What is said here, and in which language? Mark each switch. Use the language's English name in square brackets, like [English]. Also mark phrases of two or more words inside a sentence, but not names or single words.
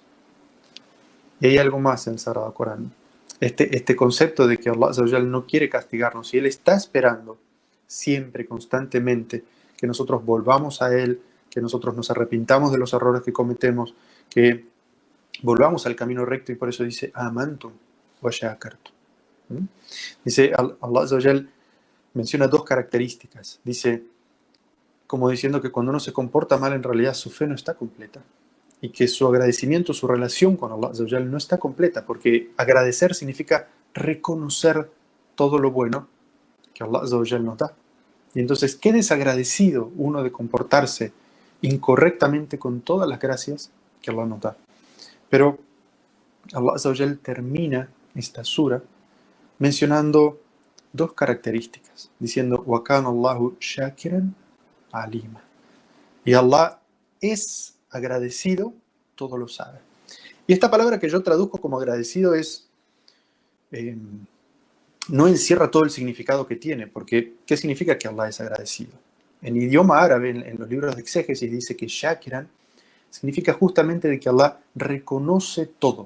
[Spanish] Y hay algo más en el Sagrado Corán. Este concepto de que [Arabic] الله عز وجل [Spanish] no quiere castigarnos y Él está esperando siempre, constantemente, que nosotros volvamos a Él, que nosotros nos arrepintamos de los errores que cometemos, que volvamos al camino recto, y por eso dice [Arabic] آمنتم وشكرتم. [Spanish] Dice [Arabic] الله عز وجل [Spanish] menciona dos características. Dice, como diciendo que cuando uno se comporta mal, en realidad su fe no está completa. Y que su agradecimiento, su relación con [Arabic] الله عز وجل [Spanish] no está completa, porque agradecer significa reconocer todo lo bueno que Allah Azza wa Jal nos da. Y entonces, qué desagradecido uno de comportarse incorrectamente con todas las gracias que Allah nos da. Pero [Arabic] الله عز وجل [Spanish] termina esta sura mencionando dos características, diciendo, [Arabic] وكان الله شاكرا عليما. [Spanish] Y Allah es agradecido, todo lo sabe. Y esta palabra que yo traduzco como agradecido no encierra todo el significado que tiene, porque ¿qué significa que Allah es agradecido? En idioma árabe, en los libros de exégesis, dice que shakiran significa justamente de que Allah reconoce todo.